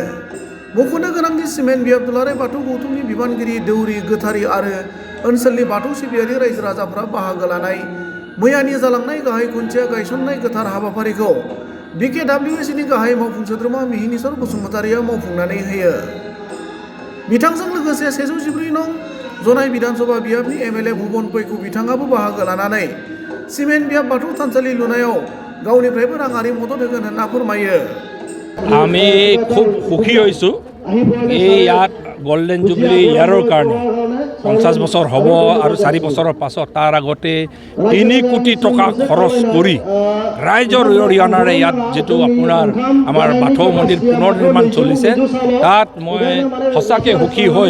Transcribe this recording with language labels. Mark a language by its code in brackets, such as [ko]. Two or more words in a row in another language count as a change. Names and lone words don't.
[brx] मख'नो गोनांदि सिमेन्ट बियाब दुलाराय बाथौ गौथुमनि बिबानगिरि दौरि गोथारि आरो ओनसोलनि बाथौ सिबियारि रायजो राजाफ्रा बाहागो लानाय मैयानि जालांनाय गाहाय खुन्थिया गायसननाय गोथार हाबाफारिखौ BKWSनि गाहाय मावफुं सोद्रोमा मिहिनीश्वर बसुमतारिया मावफुंनानै होयो। बिथांजों लोगोसे 114 नं जनाय बिधानसभा बियाबनि MLA भुबन पैखु बिथाङाबो बाहागो लानानै सिमेन्ट बियाब बाथौ थानसालि लुनायाव गावनिफ्रायबो राङारि मदद होगोन होनना फोरमायो। [as] আমি খুব সুখী হৈছোঁ এই ইয়াত [en] golden jubilee yearৰ [as] কাৰণে 50 বছৰ হ'ব আৰু 4 বছৰৰ পাছত তাৰ আগতে 3 কোটি টকা খৰচ কৰি ৰাইজৰ অৰিহণাৰে ইয়াত যেটো আপোনাৰ আমাৰ বাথৌ মন্দিৰ পুনৰ নিৰ্মাণ চলিছে তাত মই সঁচাকৈ সুখী হৈ